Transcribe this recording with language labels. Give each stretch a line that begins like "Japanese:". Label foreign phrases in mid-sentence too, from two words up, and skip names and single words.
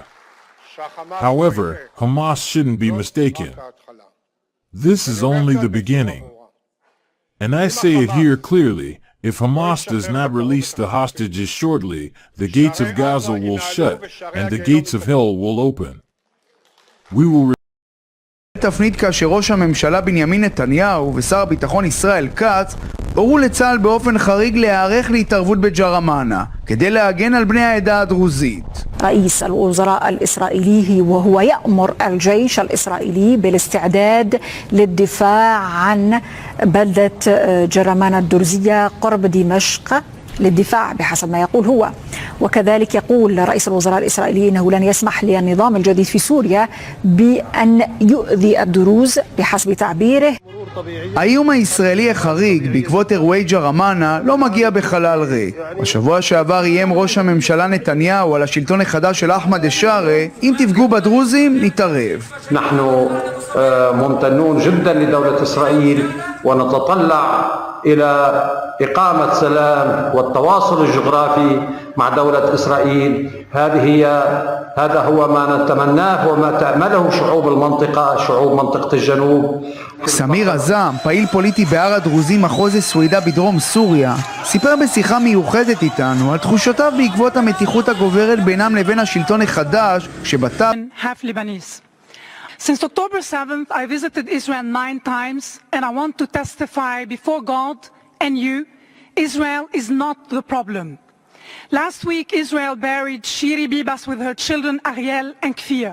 English: However, Hamas shouldn't be mistaken. This is only the beginning. And I say it here clearly, if Hamas does not release the hostages shortly, the gates of Gaza will shut, and the gates of hell will open. We will
Hebrew: תפנית כאשר ראש הממשלה בנימין נתניהו ושר הביטחון ישראל כץ הורו לצה"ל באופן חריג להיערך להתערבות בג'רמאנה כדי להגן על בני העדה הדרוזית.
Arabic: رئيس الوزراء الإسرائيلي وهو يأمر الجيش الإسرائيلي بالاستعداد للدفاع عن بلدة جرمانة الدرزية قرب دمشق للدفاع بحسب ما يقول هو. وكذلك يقول رئيس الوزراء الإسرائيلي أنه لن يسمح للنظام الجديد في سوريا بأن يؤذي الدروز بحسب تعبيره.
Hebrew: האיום הישראלי החריג בעקבות אירועי ג'רמאנה לא מגיע בחלל ריק. בשבוע שעבר איים ראש הממשלה נתניהו על השלטון החדש של אחמד א-שארה, אם תפגעו בדרוזים נתערב.
Arabic: نحن ممتنون جدا لدولة إسرائيل ونتطلع إلى إقامة سلام والتواصل الجغرافي مع دولة إسرائيل. هذا هو ما نتمناه وما تأمله شعوب المنطقة، شعوب منطقة الجنوب.
Hebrew: סמיר עזם, פעיל פוליטי בהר הדרוזים מחוז סווידה בדרום סוריה, סיפר בשיחה מיוחדת איתנו על תחושותיו בעקבות המתיחות הגוברת בינם לבין השלטון החדש שבטא...
English: half Lebanese. Since October 7th, I visited Israel 9 times, and I want to testify before God and you, Israel is not the problem. Last week, Israel buried Shiri Bibas with her children Ariel and Kfir.